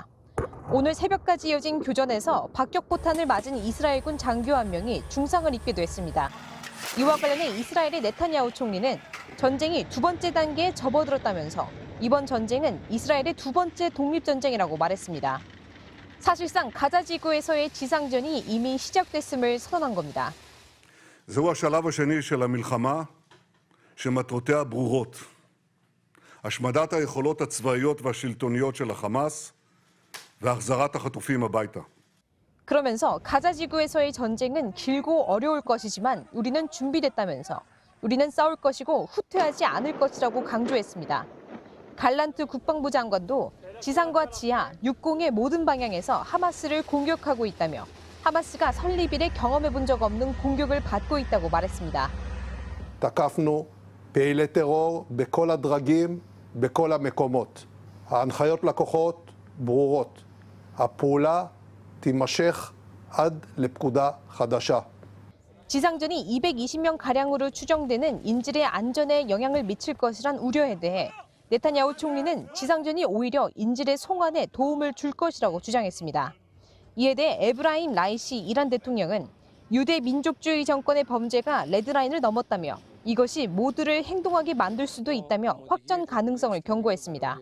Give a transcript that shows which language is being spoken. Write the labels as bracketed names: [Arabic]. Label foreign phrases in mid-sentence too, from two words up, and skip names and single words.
[Korean] 오늘 새벽까지 이어진 교전에서 박격포탄을 맞은 이스라엘군 장교 한 명이 중상을 입기도 했습니다. 이와 관련해 이스라엘의 네타냐후 총리는 전쟁이 두 번째 단계에 접어들었다면서 이번 전쟁은 이스라엘의 두 번째 독립전쟁이라고 말했습니다. 사실상 가자 지구에서의 지상전이 이미 시작됐음을 선언한 겁니다. [Hebrew] זהו השלב השני של המלחמה שמטרותיה ברורות. השמדת היכולות הצבאיות והשלטוניות של החמאס והחזרת החטופים הביתה. [Korean] 그러면서 가자 지구에서의 전쟁은 길고 어려울 것이지만 우리는 준비됐다면서 우리는 싸울 것이고 후퇴하지 않을 것이라고 강조했습니다. 갈란트 국방부 장관도 지상과 지하, 육공의 모든 방향에서 하마스를 공격하고 있다며 하마스가 설립 이래 경험해 본 적 없는 공격을 받고 있다고 말했습니다. [Hebrew] תקפנו פעילי טרור בכל הדרגים, בכל המקומות. ההנחיות לכוחות ברורות. הפעולה תימשך עד לפקודה חדשה. [Korean] 지상전이 220명 가량으로 추정되는 인질의 안전에 영향을 미칠 것이란 우려에 대해 네타냐후 총리는 지상전이 오히려 인질의 송환에 도움을 줄 것이라고 주장했습니다. 이에 대해 에브라임 라이시 이란 대통령은 유대 민족주의 정권의 범죄가 레드라인을 넘었다며 이것이 모두를 행동하게 만들 수도 있다며 확전 가능성을 경고했습니다.